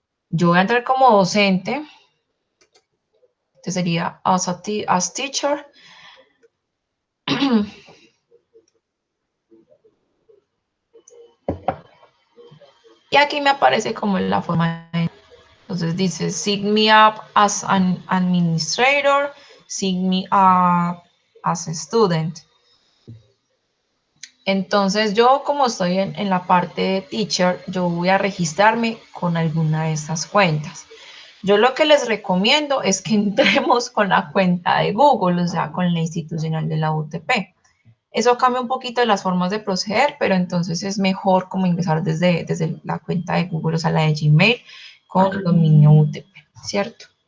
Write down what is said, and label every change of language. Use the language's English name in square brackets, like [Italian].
[Spanish] Yo voy a entrar como docente, que sería [English] as teacher. [Spanish] Y aquí me aparece como la forma de... Entonces dice, [English] sign me up as an administrator, sign me up as a student. [Spanish] Entonces yo como estoy en la parte de teacher, yo voy a registrarme con alguna de estas cuentas. Yo lo que les recomiendo es que entremos con la cuenta de Google, o sea, con la institucional de la UTP. Eso cambia un poquito de las formas de proceder, pero entonces es mejor como ingresar desde la cuenta de Google, o sea, la de Gmail, con dominio UTP, ¿cierto?